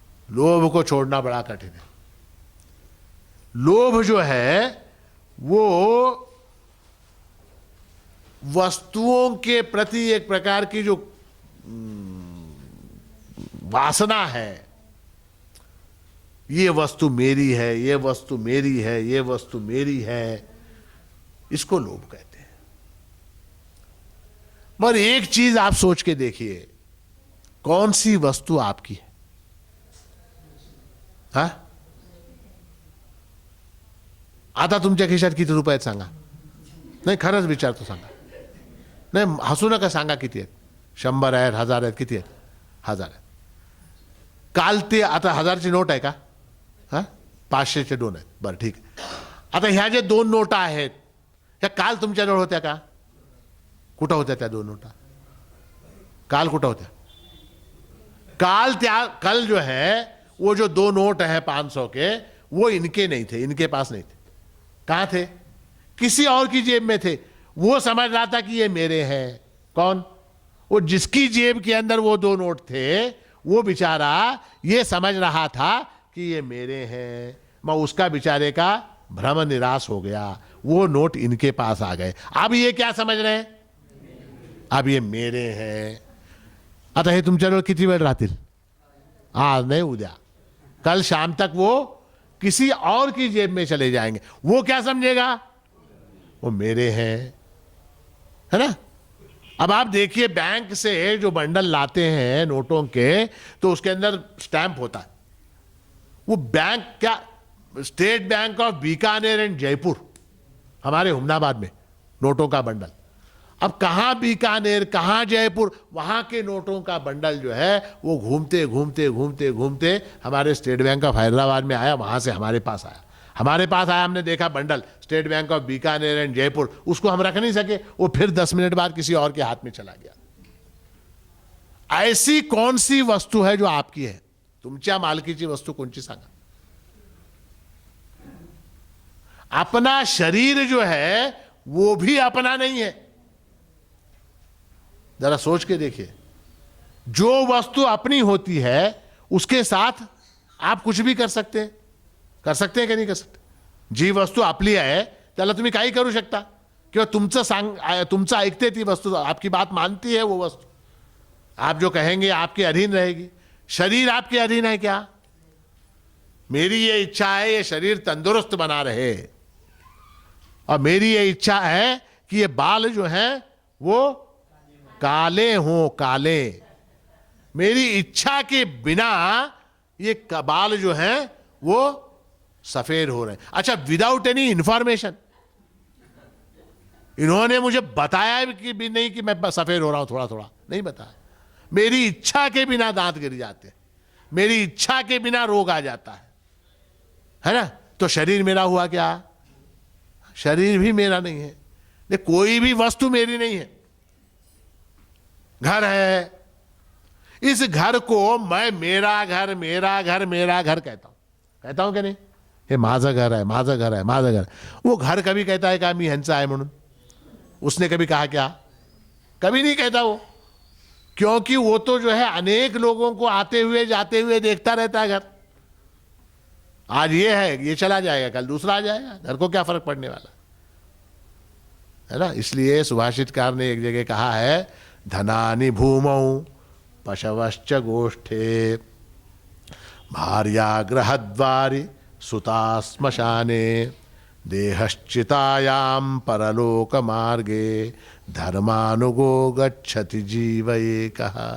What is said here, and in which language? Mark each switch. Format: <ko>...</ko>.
<hi>लोभ को छोड़ना बड़ा कठिन है। लोभ जो है वो वस्तुओं के प्रति एक प्रकार की जो वासना है, ये वस्तु मेरी है, ये वस्तु मेरी है, ये वस्तु मेरी है, इसको लोभ कहते हैं। मगर एक चीज आप सोच के देखिए, कौन सी वस्तु आपकी है? हा?</hi> <mr>आता तुमच्या खिशात किती रुपये आहेत सांगा? नाही, खरंच विचारतो, सांगा. नाही, हसू नका, सांगा किती आहेत. 100 आहेत, 1000 आहेत, किती आहेत? 1000 आहेत. काल ते आता 1000ची नोट आहे का? हा, 500चे दोन आहेत. बरं, ठीक आहे. आता ह्या जे दोन नोटा आहेत, ह्या काल तुमच्याजवळ होत्या का? कुठं होत्या त्या दोन नोटा? काल कुठं होत्या?</mr> <hi>कल जो है वो जो दो नोट है 500 के, वो इनके नहीं थे, इनके पास नहीं थे. कहां थे? किसी और की जेब में थे. वो समझ रहा था कि ये मेरे हैं. कौन? वो जिसकी जेब के अंदर वो दो नोट थे, वो बेचारा ये समझ रहा था कि ये मेरे हैं. मैं उसका बेचारे का भ्रम निराश हो गया. वो नोट इनके पास आ गए. अब ये क्या समझ रहे हैं? अब ये मेरे हैं.</hi> <mr>आता हे तुमच्याजवळ किती वेळ राहतील?</mr> <hi>आज नहीं, उद्या, कल शाम तक वो किसी और की जेब में चले जाएंगे. वो क्या समझेगा? वो मेरे हैं, है ना? अब आप देखिए, बैंक से जो बंडल लाते हैं नोटों के, तो उसके अंदर स्टैंप होता है. वो बैंक क्या, state bank of Bikaner and Jaipur, हमारे हुमनाबाद में नोटों का बंडल. अब कहां बीकानेर, कहां जयपुर, वहां के नोटों का बंडल जो है वो घूमते घूमते घूमते घूमते हमारे स्टेट बैंक ऑफ हैदराबाद में आया. वहां से हमारे पास आया. हमारे पास आया, हमने देखा bundle state bank of Bikaner and Jaipur. उसको हम रख नहीं सके, वो फिर 10 मिनट बाद किसी और के हाथ में चला गया. ऐसी कौन सी वस्तु है जो आपकी है?</hi> <mr>तुमच्या मालकीची वस्तु कोणची सांगा?</mr> <hi>अपना शरीर जो है वो भी अपना नहीं है. जरा सोच के देखिए, जो वस्तु अपनी होती है उसके साथ आप कुछ भी कर सकते हैं. कर सकते हैं कि नहीं कर सकते?</hi> <mr>जी वस्तू आपली आहे त्याला तुम्ही काही करू शकता, किंवा तुमचं ऐकते ती वस्तू,</mr> <hi>आपकी बात मानती है वो वस्तु. आप जो कहेंगे आपके अधीन रहेगी. शरीर आपके अधीन है क्या? मेरी ये इच्छा है ये शरीर तंदुरुस्त बना रहे, और मेरी ये इच्छा है कि ये बाल जो हैं वो काले हों, काले. मेरी इच्छा के बिना ये बाल जो हैं वो सफेद हो रहे हैं.</hi> <en>अच्छा, without any information.</en> <hi>इन्होंने मुझे बताया कि भी नहीं कि मैं सफेद हो रहा हूं, थोड़ा थोड़ा नहीं बताया. मेरी इच्छा के बिना दांत गिर जाते हैं, मेरी इच्छा के बिना रोग आ जाता है ना? तो शरीर मेरा हुआ क्या? शरीर भी मेरा नहीं है. कोई भी वस्तु मेरी नहीं है. घर है, इस घर को मैं मेरा घर मेरा घर मेरा घर कहता हूं कि नहीं?</hi> <mr>हे माझं घर है, माझं घर है, माझं घर.</mr> <hi>वो घर कभी कहता है</hi> <mr>का मी ह्यांचा आहे म्हणून?</mr> <hi>उसने कभी कहा क्या? कभी नहीं कहता वो. क्योंकि वो तो जो है अनेक लोगों को आते हुए जाते हुए देखता रहता है घर. आज ये है, ये चला जाएगा, कल दूसरा आ जाएगा, घर को क्या फर्क पड़ने वाला है ना।</hi> <sa>इसलिए सुभाषितकार ने एक जगह कहा है, धनानि भूमौ पशवश्च गोष्ठे भार्या गृहद्वारि सुता श्मशाने देहश्चितायां परलोक मार्गे धर्मानुगो गच्छति जीव एकः।</sa>